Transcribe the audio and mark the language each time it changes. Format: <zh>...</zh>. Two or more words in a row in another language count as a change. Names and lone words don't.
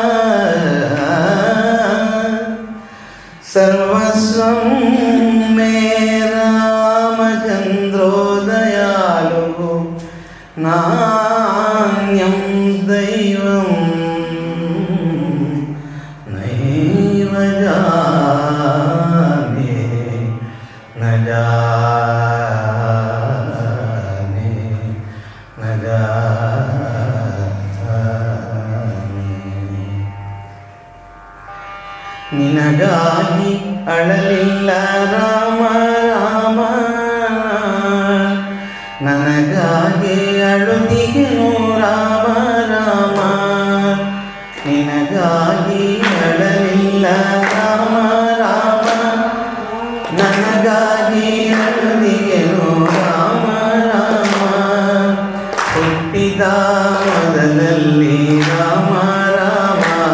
<sa>सर्वस्वं मे रामचन्द्रो दयालु नान्यं दैवं नैव जाने न जाने न जाने</sa> <kn>ನಿನಗಾಗಿ ಅಳಲಿಲ್ಲ ರಾಮ ರಾಮ ನನಗಾಗಿ ಅಳುತ್ತಿಗೆನು ರಾಮ ರಾಮ ನಿನಗಾಗಿ ಅಳಲಿಲ್ಲ ರಾಮ ರಾಮ ನನಗಾಗಿ ಅಳುತ್ತಿಗೆನು ರಾಮ ರಾಮ ಹುಟ್ಟಿದ ಮೊದಲಲ್ಲಿ ರಾಮ ರಾಮ</kn>